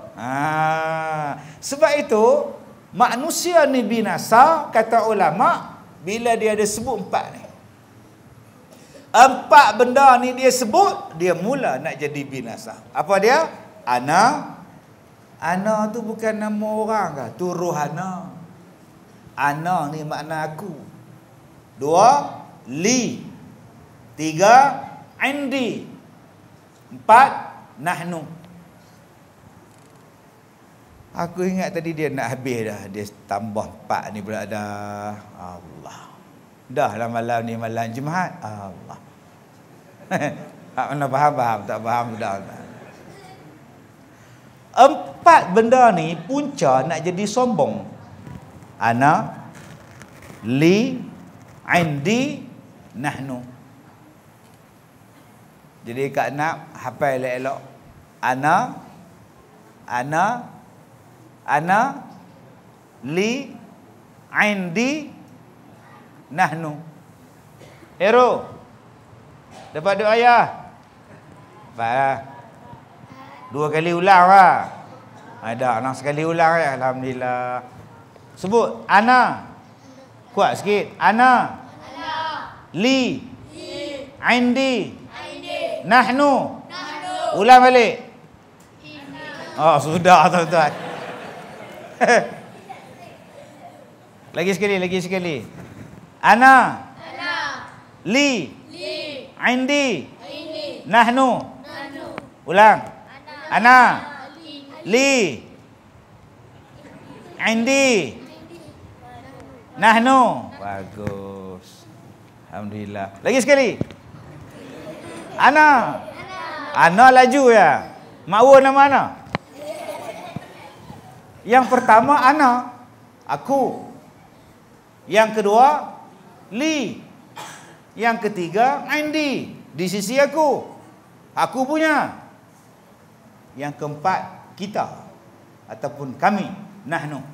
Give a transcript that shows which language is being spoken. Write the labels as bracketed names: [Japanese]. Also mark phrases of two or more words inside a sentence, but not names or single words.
[Malay] Sebab itu manusia ni binasa, kata ulama, bila dia ada sebut 4 ni. 4 benda ni dia sebut, dia mula nak jadi binasa. Apa dia? Ana. Ana tu bukan nama orang ke? Tu rohana. Ana ni makna aku. 2, li. 3, indi. 4, nahnu. Aku ingat tadi dia nak habis dah. Dia tambah 4 ni pula dah. Allah. Dah lah malam ni malam Jumaat. Allah. Tak mana faham. Tak faham dah. 4 benda ni punca nak jadi sombong. [Arabic] Ana, li, indi, nahnu. [Malay] Jadi Kak nak hafal elok-elok. [Arabic] Ana, li, indi, nahnu. [Malay] Hero. Dapat duit ayah? Dapat. 2 kali ulang lah. Ada anak sekali ulang ya. Alhamdulillah. Sebut. Ana. Kuat sikit. Ana. [Arabic] Li. Indi. [Malay] Nahnu. Ulang balik. Oh, sudah tuan-tuan. Lagi sekali. [Arabic] Ana. Li. Indi. Nahnu. [Malay] Ulang. [Arabic] Ana. Li. Indi. [Malay] Nahnu. Bagus. Alhamdulillah. Lagi sekali. Ana. Ana laju ya. Makwa nama ana. Yang pertama ana. Aku. Yang kedua li. Yang ketiga indi. Di sisi aku. Aku punya. Yang keempat kita ataupun kami, nahnu.